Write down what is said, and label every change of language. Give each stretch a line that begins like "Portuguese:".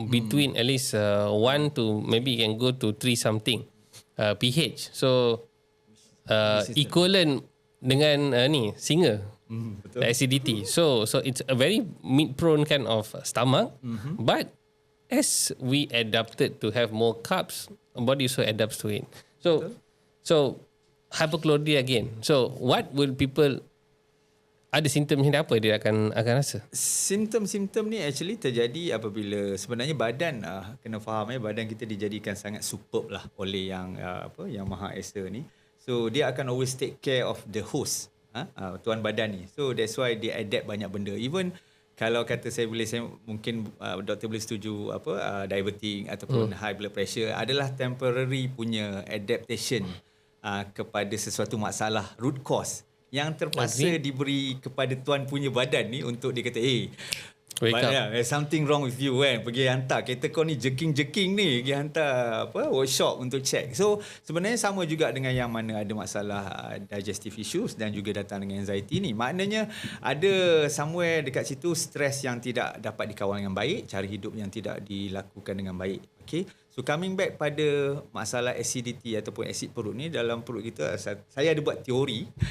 English: Between at least 1 to maybe can go to 3 something pH.
Malay: So equivalent dengan singa. Betul.
English: The acidity. So it's a very meat prone kind of stomach. But as we adapted to have more carbs, body also adapts to it. So hypochlorhydria again. So what will people,
Malay: ada simptom ni apa dia akan rasa? Simptom-simptom ni actually terjadi apabila sebenarnya badan kena faham badan kita dijadikan sangat superb lah oleh yang yang Maha Esa ni.
English: So
Malay: dia akan
English: always take care of the host,
Malay: tuan badan ni.
English: So that's why
Malay: dia adapt banyak benda. Even kalau kata saya mungkin doktor boleh setuju diabetes ataupun
English: high blood pressure
Malay: adalah temporary punya adaptation kepada sesuatu masalah root cause yang terpaksa diberi kepada tuan punya badan ni untuk dia kata
English: Wake up. There's something wrong with you
Malay: kan. Pergi hantar kereta kau ni jerking ni, pergi hantar workshop untuk check. So sebenarnya sama juga dengan yang mana ada masalah digestive issues dan juga datang dengan anxiety ni. Maknanya ada somewhere dekat situ stres yang tidak dapat dikawal dengan baik, cara hidup yang tidak dilakukan dengan baik.
English: Okay. So coming back
Malay: pada masalah acidity ataupun asid perut ni, dalam perut kita, saya ada buat teori.